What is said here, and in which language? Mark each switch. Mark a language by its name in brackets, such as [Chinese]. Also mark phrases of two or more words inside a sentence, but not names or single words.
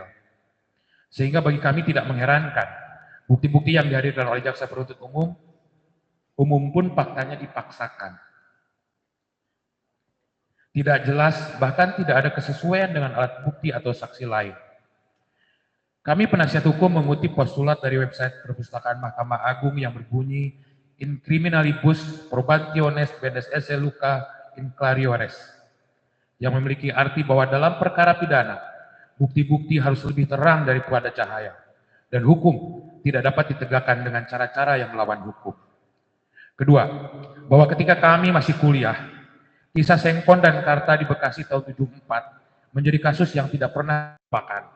[Indonesian] Sehingga bagi kami tidak mengherankan, bukti-bukti yang dihadirkan oleh jaksa penuntut umum pun faktanya dipaksakan. Tidak jelas, bahkan tidak ada kesesuaian dengan alat bukti atau saksi lain. Kami penasihat hukum mengutip postulat dari website Perpustakaan Mahkamah Agung yang berbunyi [Latin] In criminalibus probationes pedes esse luca in clariores, [Indonesian] yang memiliki arti bahwa dalam perkara pidana, bukti-bukti harus lebih terang daripada cahaya, dan hukum tidak dapat ditegakkan dengan cara-cara yang melawan hukum. Kedua, bahwa ketika kami masih kuliah, kisah Sengkon dan Karta di Bekasi tahun 74 menjadi kasus yang tidak pernah dilupakan.